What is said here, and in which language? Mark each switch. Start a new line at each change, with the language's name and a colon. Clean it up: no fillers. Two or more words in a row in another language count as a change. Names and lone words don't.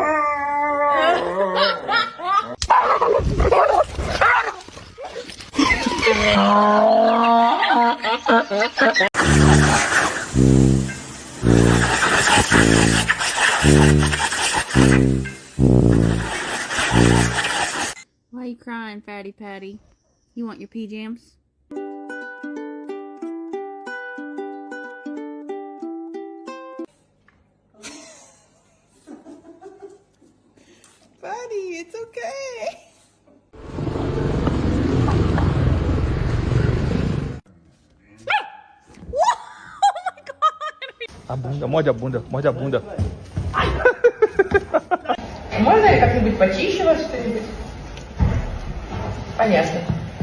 English: Why are you crying, Fatty Patty? You want your PJs? Buddy, it's okay.
Portuguese: A bunda, morde a bunda, morde a bunda.
Russian: Можно я как-нибудь почище вас что-нибудь? Понятно.